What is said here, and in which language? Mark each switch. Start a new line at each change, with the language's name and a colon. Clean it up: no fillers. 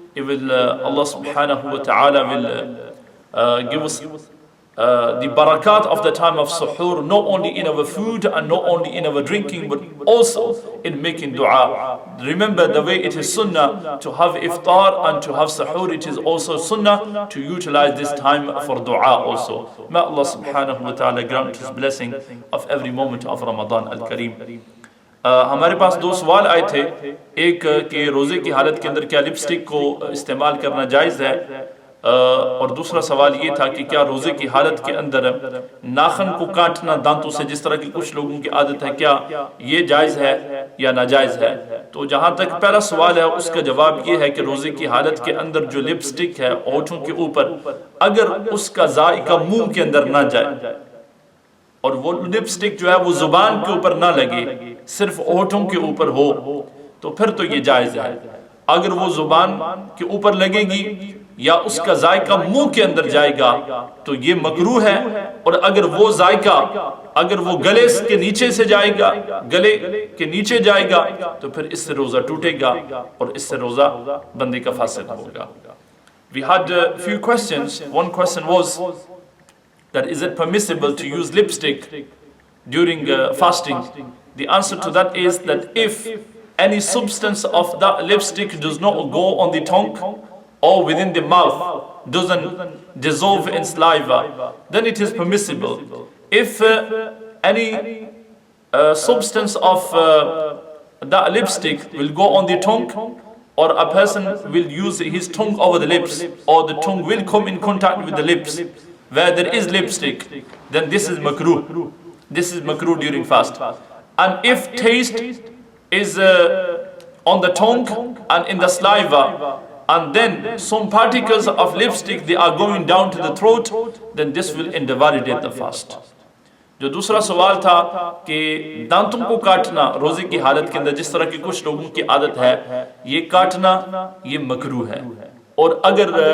English: Allah subhanahu wa ta'ala will give us the barakat of the time of suhoor, not only in our food and not only in our drinking, but also in making dua. Remember, the way it is sunnah to have iftar and to have suhoor, it is also sunnah to utilize this time for dua also. May Allah subhanahu wa ta'ala grant His blessing of every moment of Ramadan al-Kareem.
Urdu: ہمارے پاس دو سوال آئے تھے، ایک کہ روزے کی حالت کے اندر کیا لپسٹک کو استعمال کرنا جائز ہے، اور دوسرا سوال یہ تھا کہ کیا روزے کی حالت کے اندر ناخن کو کاٹنا دانتوں سے، جس طرح کی کچھ لوگوں کی عادت ہے، کیا یہ جائز ہے یا ناجائز ہے؟ تو جہاں تک پہلا سوال ہے اس کا جواب یہ ہے کہ روزے کی حالت کے اندر جو لپسٹک ہے ہونٹوں کے اوپر، اگر اس کا ذائقہ منہ کے اندر نہ جائے اور وہ لپسٹک جو ہے وہ زبان کے اوپر نہ لگے، صرف ہونٹوں کے اوپر ہو، تو پھر تو یہ جائز ہے۔ اگر وہ زبان کے اوپر لگے گی یا اس کا ذائقہ منہ کے اندر جائے گا تو یہ مکروہ ہے، اور اگر وہ ذائقہ اگر وہ گلے کے نیچے سے جائے گا، گلے کے نیچے جائے گا، تو پھر اس سے روزہ ٹوٹے گا اور اس سے روزہ بندے کا فاسد ہوگا۔
English: We had a few questions. One question was that is it permissible to use lipstick during fasting? The answer to that is that if any substance of that lipstick does not go on the tongue or within the mouth, doesn't dissolve in saliva, then it is permissible. If any substance of that lipstick will go on the tongue, or a person will use his tongue over the lips, or the tongue will come in contact with the lips where there is lipstick, then this is makruh. This is makruh during fast. And if taste is on the tongue and in the saliva, and then some particles of lipstick they are going down to the throat, then this will invalidate the fast.
Urdu: جو دوسرا سوال تھا کہ دانتوں کو کاٹنا روزے کی حالت کے اندر، جس طرح کی کچھ لوگوں کی عادت ہے، یہ کاٹنا یہ مکروہ ہے، اور اگر